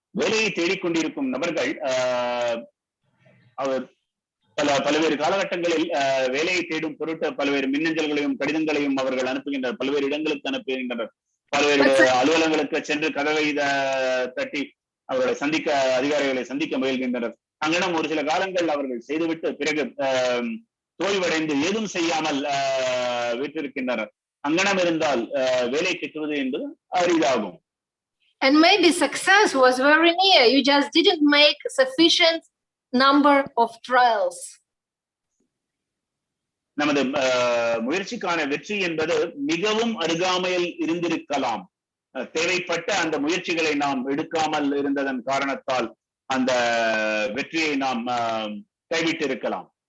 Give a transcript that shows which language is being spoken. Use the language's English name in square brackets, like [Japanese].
[Tamil] வேலையை தேடிக்கொண்டிருக்கும் நபர்கள் அவர் பல்வேறு காலகட்டங்களில் வேலையை தேடும் பொருட்டு பல்வேறு மின்னஞ்சல்களையும் கடிதங்களையும் அவர்கள் அனுப்புகின்றனர், பல்வேறு இடங்களுக்கு அனுப்புகின்றனர், பல்வேறு அலுவலகங்களுக்கு சென்று கதவை தட்டி அவர்களை அதிகாரிகளை சந்திக்க முயல்கின்றனர். அங்கனம் ஒரு சில காலங்கள் அவர்கள் செய்துவிட்டு பிறகு தோய்வடைந்து ஏதும் செய்யாமல் விட்டிருக்கின்றனர். அங்கனம் இருந்தால் வேலை கிட்டுவது என்பது அரிதாகும். [English] And maybe success was very near. You just didn't make sufficient number of trials. [Tamil] நமது முயற்சிக்கான வெற்றி என்பது மிகவும் அருகாமையில் இருந்திருக்கலாம். தேவைப்பட்ட அந்த முயற்சிகளை நாம் எடுக்காமல் இருந்ததன் காரணத்தால் அந்த வெற்றியை நாம் கைவிட்டு இருக்கலாம்.